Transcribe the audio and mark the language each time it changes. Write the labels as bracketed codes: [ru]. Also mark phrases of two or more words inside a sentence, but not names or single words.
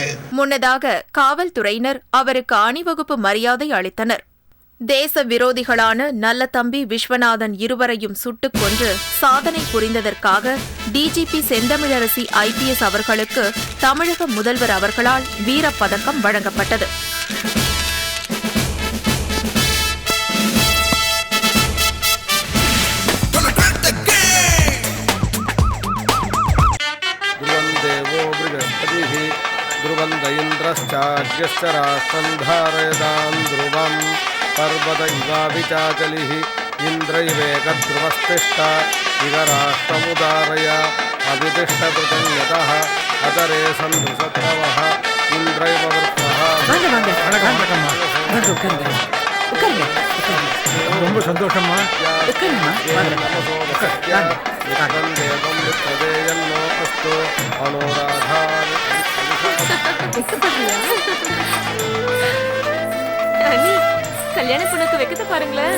[ta] முன்னதாக காவல்துறையினர் அவருக்கு அணிவகுப்பு மரியாதை அளித்தனர். தேச விரோதிகளான நல்லதம்பி, விஸ்வநாதன் இருவரையும் சுட்டுக் கொன்று சாதனை புரிந்ததற்காக டிஜிபி செந்தமிழரசி IPS அவர்களுக்கு தமிழக முதல்வர் அவர்களால் வீரப்பதக்கம் வழங்கப்பட்டது. [sa] ध्रुवन्द इन्द्रश्चार्यश्च राष्ट्रं धारयतां ध्रुवं पर्वत इवाविचाचलिः इन्द्रैवेकध्रुवस्तिष्ठ इव राष्ट्रमुदारय अभितिष्ठकृतज्ञतः अतरे सन्दृशत्रवः इन्द्रैव वृत्तः. [ta] ரொம்ப சந்தோஷமா. கல்யாண பொண்ணுக்கு வைக்கத பாருங்களேன்.